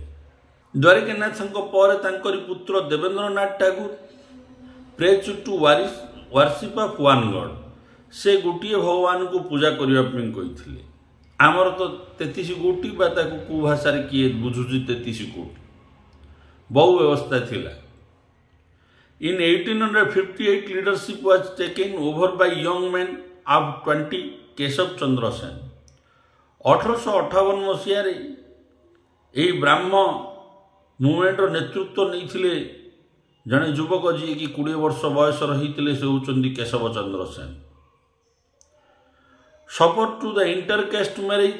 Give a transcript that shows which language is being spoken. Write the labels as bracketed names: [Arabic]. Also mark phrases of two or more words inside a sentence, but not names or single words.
[Odia] ଦ୍ୱାରିକାନାଥଙ୍କ ପରେ ତାଙ୍କରି ପୁତ୍ର ଦେବେନ୍ଦ୍ରନାଥ ଟାଗୋର [English] praise to worship of one God. [Odia] ସେ ଗୋଟିଏ ଭଗବାନଙ୍କୁ ପୂଜା କରିବା ପାଇଁ କହିଥିଲେ। ଆମର ତ 33 କୋଟି ବା ତାକୁ କେଉଁ ଭାଷାରେ କିଏ ବୁଝୁଛି 33 କୋଟି। ବହୁ ବ୍ୟବସ୍ଥା ଥିଲା। [English] In 1858 leadership was taken over by young men of 20 କେଶବ ଚନ୍ଦ୍ର ସେନ। [Odia] 1858 ମସିହାରେ ଏହି ବ୍ରାହ୍ମ ମୁଭମେଣ୍ଟର ନେତୃତ୍ୱ ନେଇଥିଲେ ଜଣେ ଯୁବକ ଯିଏକି 20 ବର୍ଷ ବୟସର ହେଇଥିଲେ। ସେ ହେଉଛନ୍ତି କେଶବ ଚନ୍ଦ୍ର ସେନ। [English] support to the intercaste marriage.